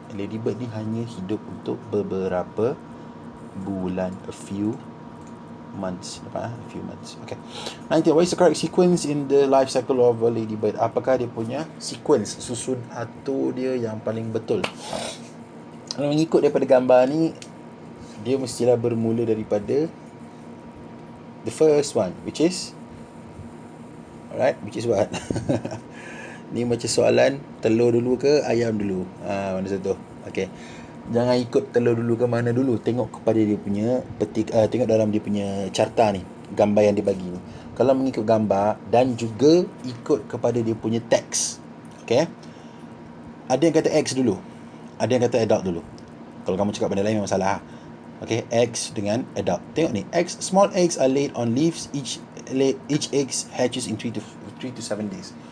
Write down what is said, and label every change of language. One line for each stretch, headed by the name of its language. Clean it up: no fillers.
Malay: Ladybird ni hanya hidup untuk beberapa bulan,
English: a few months. Okay. 19. What is the correct sequence in the life cycle of a ladybird?
Malay: Apakah dia punya sequence, susun atur dia yang paling betul? Kalau mengikut daripada gambar ni, dia mestilah bermula daripada
English: the first one, which is what?
Malay: Ni macam soalan telur dulu ke ayam dulu? Mana satu? Okay, jangan ikut telur dulu ke mana dulu. Tengok kepada dia punya tengok dalam dia punya carta ni, gambar yang dia bagi ni. Kalau mengikut gambar dan juga ikut kepada dia punya teks. Okay, ada yang kata X dulu, ada yang kata adult dulu. Kalau kamu cakap benda lain memang salah. Okay, X dengan adult. Tengok ni,
English: X, small eggs are laid on leaves. Each egg hatches in 3 to 7 days.